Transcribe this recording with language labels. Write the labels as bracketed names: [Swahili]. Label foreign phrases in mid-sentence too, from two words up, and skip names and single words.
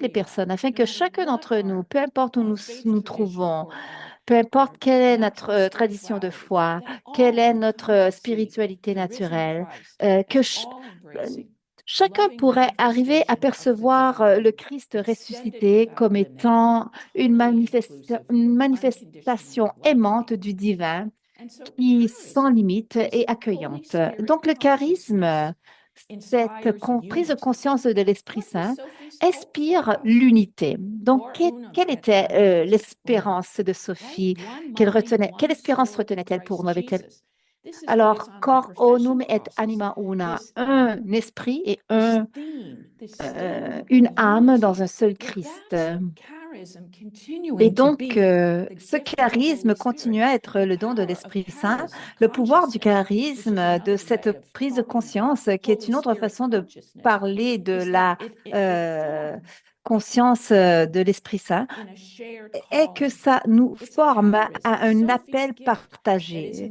[French] les personnes, afin que chacun d'entre nous, peu importe où nous nous trouvons, peu importe quelle est notre tradition de foi, quelle est notre spiritualité naturelle, que chacun pourrait arriver à percevoir le Christ ressuscité comme étant une manifestation aimante du divin qui sans limite et accueillante. Donc le charisme, cette prise de conscience de l'Esprit Saint, inspire l'unité. Donc, quelle était l'espérance de Sophie qu'elle retenait? Quelle espérance retenait-elle pour nous? Avait-elle alors, [Latin] cor unum et anima una, [French] un esprit et une âme dans un seul Christ. Et donc, ce charisme continue à être le don de l'Esprit Saint, le pouvoir du charisme, de cette prise de conscience, qui est une autre façon de parler de la euh, conscience de l'Esprit Saint, est que ça nous forme à un appel partagé.